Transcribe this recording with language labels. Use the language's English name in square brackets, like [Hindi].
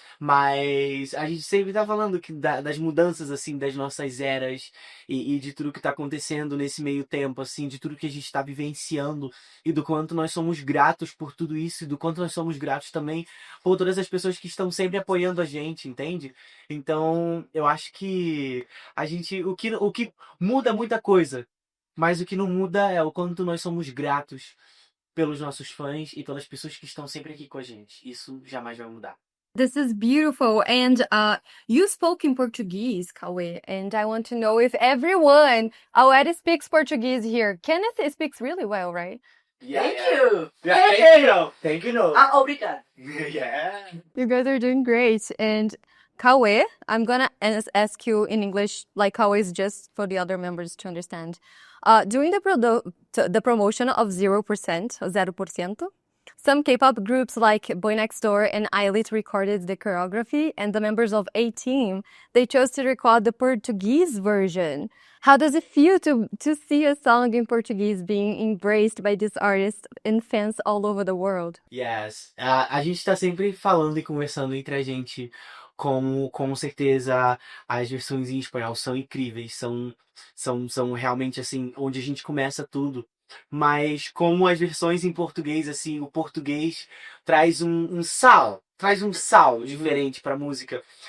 [Portuguese] Mas a gente sempre tá falando das mudanças, assim, das nossas eras e de tudo que tá acontecendo nesse meio tempo, assim, de tudo que a gente tá vivenciando e do quanto nós somos gratos por tudo isso e do quanto nós somos gratos também por todas as pessoas que estão sempre apoiando a gente, entende? Então, eu acho que o que muda muita coisa, mas o que não muda é o quanto nós somos gratos pelos nossos fãs e pelas pessoas que estão sempre aqui com a gente. Isso jamais vai mudar. [English] This is beautiful. And you spoke in Portuguese, Cauê, and I want to know if everyone already speaks Portuguese here. Kenneth speaks really well, right? Thank you. Yeah, thank you, no. Thank you, no. [Portuguese] Obrigado. [English] Yeah. You guys are doing great. And Cauê, I'm gonna ask you in English, like always, just for the other members to understand. During the promotion of 0%, 0%, some K-pop groups like Boy Next Door and ILIT recorded the choreography, and the members of A-Team, they chose to record the Portuguese version. How does it feel to see a song in Portuguese being embraced by these artists and fans all over the world? Yes. [Portuguese] A gente tá sempre falando e conversando entre a gente como com certeza as versões em espanhol são incríveis, são realmente assim onde a gente começa tudo. Mas como as versões em português, assim, o português traz traz um sal diferente pra música.